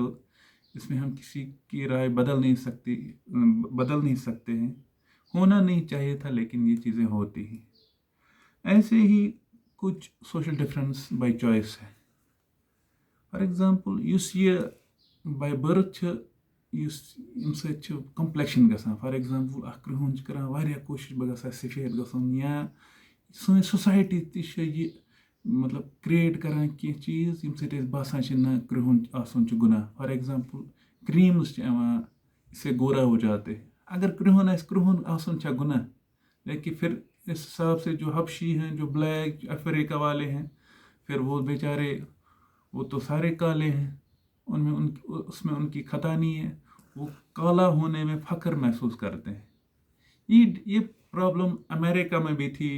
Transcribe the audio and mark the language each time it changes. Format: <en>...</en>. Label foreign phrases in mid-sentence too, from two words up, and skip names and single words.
<ur>اس میں ہم کسی کی رائے بدل نہیں سکتے ہیں، ہونا نہیں چاہیے تھا لیکن یہ چیزیں ہوتی ہیں۔ ایسے ہی کچھ</ur> <en>social difference by choice</en> <ur>ہے۔</ur> <en>for example</en> <ks>یُس یہ</ks> <en>by birth</en> <ks>چھِ، یُس اَمہِ سۭتۍ چھِ کمپلیکشن گژھان۔</ks> <en>for example</en> <ks>اکھ کرٛہُن چھِ کران واریاہ کوٗشش بہٕ گژھٕ ہا سفید گژھُن، یا سٲنۍ سوسایٹی تہِ چھِ یہِ مطلب کریٹ کران کینٛہہ چیٖز ییٚمہِ سۭتۍ اَسہِ باسان چھِ نہ کرٛہُن آسُن چھُ گُناہ.</ks> <en>for example creams</en> <ks>چھِ یِوان</ks> <ur>اس سے گورا ہو جاتے.</ur> <ks>اگر کرٛہُن آسہِ کرٛہُن آسُن چھا گُناہ؟</ks> <ur>لیکن پھر اس حساب سے جو حبشی ہیں جو بلیک افریقہ والے ہیں پھر وہ بیچارے وہ تو سارے کالے ہیں اس میں ان کی خطا نہیں ہے. وہ کالا ہونے میں فخر محسوس کرتے ہیں. یہ پرابلم امریکہ میں بھی تھی.</ur>